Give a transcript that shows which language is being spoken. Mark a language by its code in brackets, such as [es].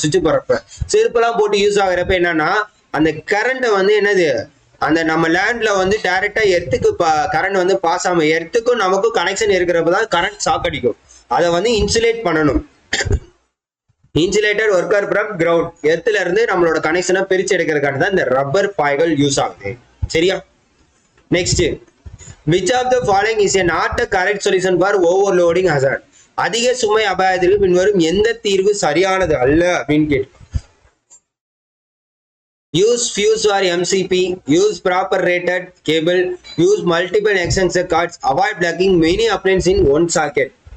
[ta] சுவிட்ச் போறப்ப செருப்பெல்லாம் போட்டு யூஸ் ஆகிறப்ப என்னன்னா, அந்த கரண்ட்டை வந்து என்னது, அந்த நம்ம லேண்ட்ல வந்து டைரக்டா எர்த்துக்கு கரண்ட் வந்து பாஸ் ஆகாம, எர்த்துக்கும் நமக்கும் கனெக்ஷன் இருக்கிறப்ப தான் கரண்ட் ஷாக் அடிக்கும். அதை வந்து இன்சுலேட் பண்ணணும். [en] insulated worker from ground, [ta] எர்த்துல இருந்து நம்மளோட கனெக்ஷனை பிரிச்சு எடுக்கிறதுக்காக தான் இந்த ரப்பர் பாய்கள் யூஸ் ஆகுது. சரியா? [en] Next, which of the following is not a correct solution for overloading hazard? [ta] அதிக சுமை அபாயத்திற்கு பின்வரும் எந்த தீர்வு சரியானது அல்ல அப்படின்னு கேட்டு. [en] Use fuse or MCB, use proper rated cable, use multiple extension cords, avoid plugging many appliances in one socket.